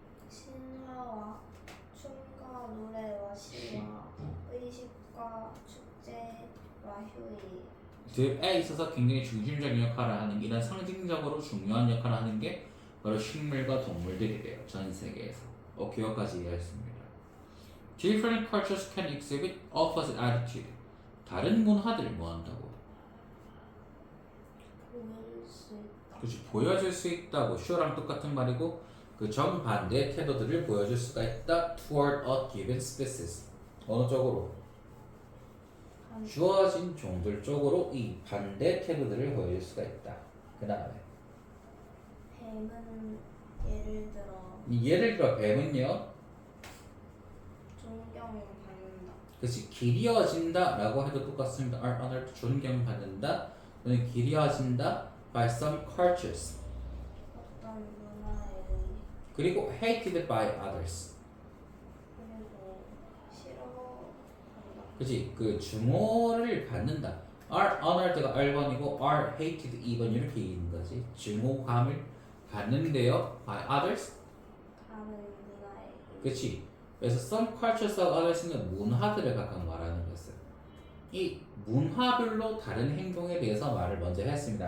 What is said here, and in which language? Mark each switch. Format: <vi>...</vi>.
<ko>신화와 춤과 노래와 시와 의식과 축제와 휴일 에 있어서 굉장히 중심적인 역할을 하는 게, 이런 상징적으로 중요한 역할을 하는 게 바로 식물과 동물들이래요. 전 세계에서. 기억까지 이해했습니다.</ko> <en>Different cultures can exhibit opposite attitude.</en> <ko>다른 문화들 뭐 한다고? 보일 수 있다. 그렇지, 보여줄 수 있다고. show랑 똑같은 말이고, 그 정반대의 태도들을 보여줄 수가 있다.</ko> <en>toward a given species.</en> <ko>어느 쪽으로? 주어진 종들 쪽으로 이 반대 태도들을 보여줄 수가 있다. 그 다음에 뱀은 예를 들어 예를 들어 뱀은요, 존경받는다. 그렇지, 기리어진다 라고 해도 똑같습니다.</ko> <en>are honored,</en> <ko>존경받는다 또는 기리어진다</ko> <en>by some cultures,</en> <ko>어떤 문화에 그리고</ko> <en>hated by others.</en> <ko>그리고 싫어한다. 그렇지, 그 증오를 받는다.</ko> <en>are honored</en> <ko>가 1번이고</ko> <en>are hated</en> <ko>2번 이렇게 있는 거지. 증오감을 받는데요</ko> <en>by others.</en> <ko>다른 문화에 그렇지. 그래서</ko> <en>some cultures of others</en> <ko>는 문화들을 각각 말하는 것은, 이 문화별로 다른 행동에 대해서 말을 먼저 했습니다.</ko>